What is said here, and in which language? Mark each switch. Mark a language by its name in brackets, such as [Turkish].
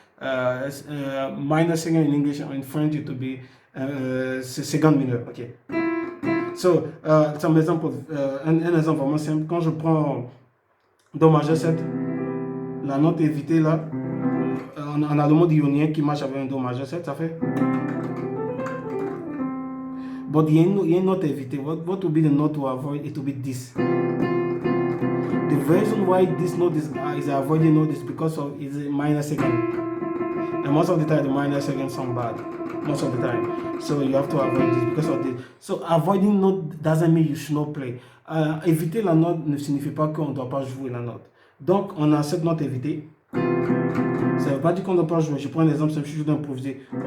[English] Minor second in English, in French it would be second mineur. Okay. So, some example, [French] un exemple vraiment simple. Quand je prends Do majeur 7, la note évitée là, on a le mode ionien qui marche avec un Do majeur 7, ça fait. But il y a une note évitée. [English] What would be the note to avoid? It will be this. The reason why this note is avoided note is because of it's a minor second. And most of the time, the minor second sound bad. Most of the time. So you have to avoid this because of this. So avoiding note doesn't mean you should not play. [French] Éviter la note ne signifie pas qu'on ne doit pas jouer la note. Donc, on a cette note évitée. Ça ne veut pas dire qu'on ne doit pas jouer. Je prends un exemple, c'est juste d'improviser.